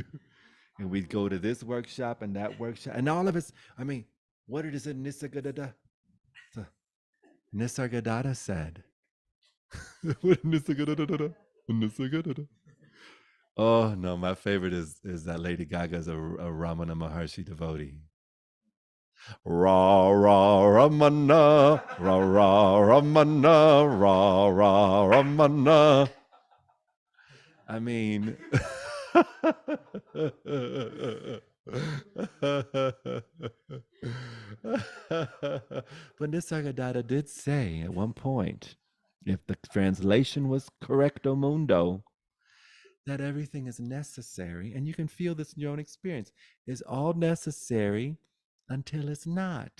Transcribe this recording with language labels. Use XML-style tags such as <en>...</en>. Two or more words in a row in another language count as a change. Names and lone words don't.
<en>And we go to this workshop and that workshop. And all of us, I mean, what did it say? Nisargadatta said. What Nisargadatta? Nisargadatta. Oh no, my favorite is that Lady Gaga's a Ramana Maharshi devotee. Ra ra Ramana, ra ra Ramana, ra ra Ramana. I mean, but Nisargadatta did say at one point, if the translation was correcto mundo, that everything is necessary, and you can feel this in your own experience, is all necessary until it's not.</en>